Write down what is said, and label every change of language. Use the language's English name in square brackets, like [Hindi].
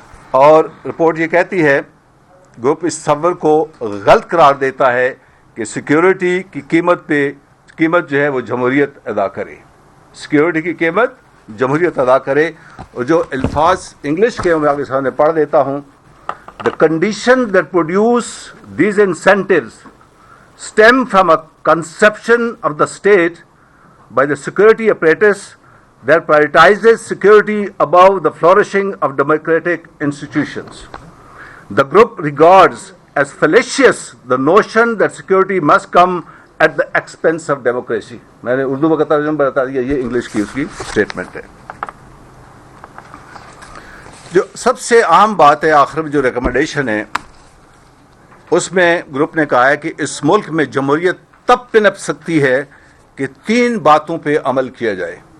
[Urdu] اور رپورٹ یہ کہتی ہے، گروپ اس تصور کو غلط قرار دیتا ہے کہ سیکیورٹی کی قیمت جو ہے وہ جمہوریت ادا کرے. سیکیورٹی کی قیمت جمہوریت ادا کرے. اور جو الفاظ انگلش کے میں آپ کے سامنے پڑھ دیتا ہوں. [English] The conditions that produce these incentives stem from a conception of the state by the security apparatus that prioritizes security above the flourishing of democratic institutions. The group regards as fallacious the notion that security must come at the expense of democracy. [Urdu] میں نے اردو میں ترجمہ بتا دیا، یہ English کی اس کی statement ہے. جو سب سے عام بات ہے آخر میں جو ریکمنڈیشن ہے اس میں گروپ نے کہا ہے کہ اس ملک میں جمہوریت تب پنپ سکتی ہے کہ 3 باتوں پہ عمل کیا جائے.